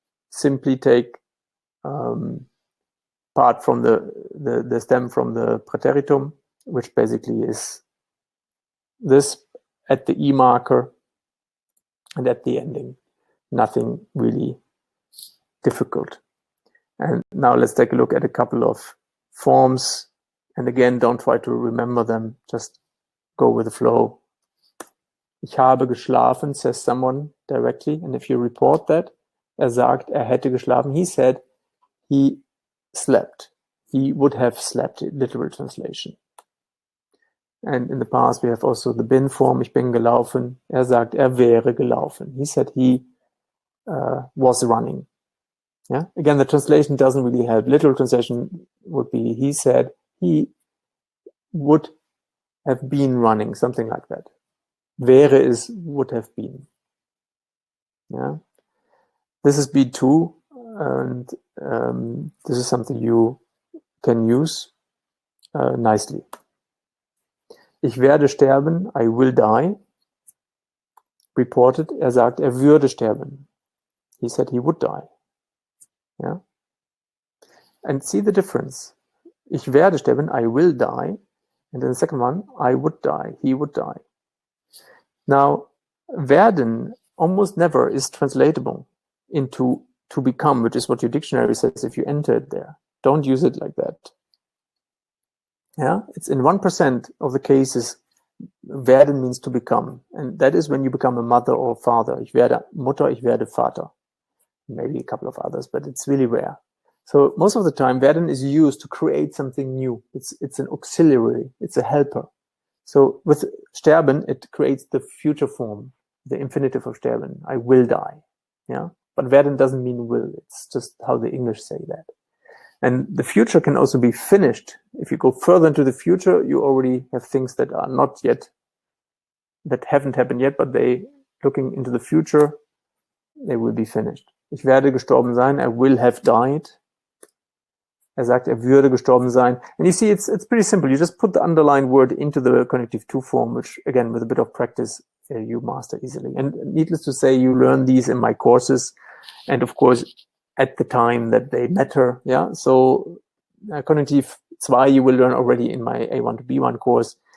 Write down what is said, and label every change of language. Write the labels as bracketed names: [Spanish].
[English] Simply take part from the stem from the preteritum, which basically is this at the E marker and at the ending. Nothing really difficult. And now let's take a look at a couple of forms. And again, don't try to remember them. Just go with the flow. [German] Ich habe geschlafen, [English] says someone directly. And if you report that, [German] sagt, hätte geschlafen. [English] He said he slept. He would have slept, literal translation. And in the past, we have also the bin form, [German] ich bin gelaufen. Sagt, wäre gelaufen. [English] He said he was running. Yeah. Again, the translation doesn't really help. Literal translation would be, he said he would have been running, something like that. Wäre is would have been. Yeah. This is B2, and this is something you can use nicely. [German] Ich werde sterben, [English] I will die. Reported, [German] sagt, würde sterben. [English] He said he would die. Yeah. And see the difference. [German] Ich werde sterben, [English] I will die. And then the second one, I would die, he would die. Now, werden almost never is translatable into to become, which is what your dictionary says if you enter it there. Don't use it like that. Yeah, it's in 1% of the cases, werden means to become. And that is when you become a mother or a father. [German] Ich werde Mutter, ich werde Vater. [English] Maybe a couple of others, but it's really rare. So most of the time, werden is used to create something new. It's an auxiliary. It's a helper. So with sterben, it creates the future form, the infinitive of sterben. I will die. Yeah. But werden doesn't mean will. It's just how the English say that. And the future can also be finished. If you go further into the future, you already have things that are not yet, that haven't happened yet, but they, looking into the future, they will be finished. [German] Ich werde gestorben sein. [English] I will have died. [German] Sagt, würde gestorben sein. [English] And you see, it's pretty simple. You just put the underlined word into the Konjunktiv 2 form, which, again, with a bit of practice, you master easily. And needless to say, you learn these in my courses. And of course, at the time that they matter. Yeah. So Konjunktiv 2 you will learn already in my A1 to B1 course.